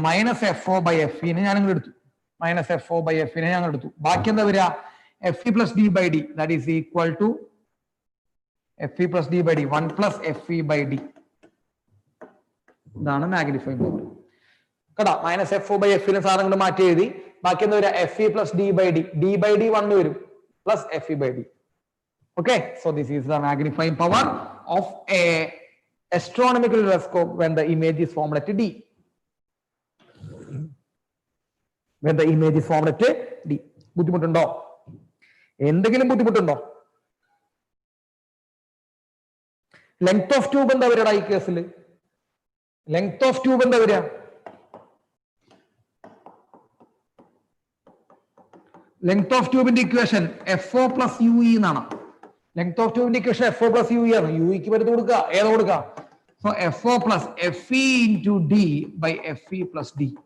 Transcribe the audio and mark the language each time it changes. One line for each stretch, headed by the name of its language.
Malayalam: -FO/FE ഞാൻ ഇങ്ങോട്ട് എടുത്തു. -FO/FE ഞങ്ങൾ എടുത്തു. ബാക്കി എന്താ വരിക? FE+D/D
English: That is equal to FE plus D by D, 1 plus FE by D.
Malayalam: ഇതാണ് മാഗ്നിഫൈങ് പവർ കേട്ടോ. മൈനസ് FO by F നെ സാധനങ്ങൾ മാറ്റി എഴുതി. ബാക്കി എന്താ വരിക?
English: FE plus D by D. D by D 1 വരും plus FE by D. Okay, so this is the magnifying power of a astronomical telescope when the image is formed at D. When the image is formed at D.
Malayalam: ബുദ്ധിമുട്ടുണ്ടോ? എന്തെങ്കിലും ബുദ്ധിമുട്ടുണ്ടോ? Length of tube എന്താ വരിക ഈ കേസിൽ? Length of tube എന്താ വരിക? Length of ട്യൂബിന്റെ equation FO plus UE എന്നാണ്. Length of ട്യൂബിന്റെ equation FO plus UE ആണ്. UEക്ക് വരുന്നത് കൊടുക്കുക, ഏതാ കൊടുക്കുക?
English: So FO plus FE into D by FE plus D.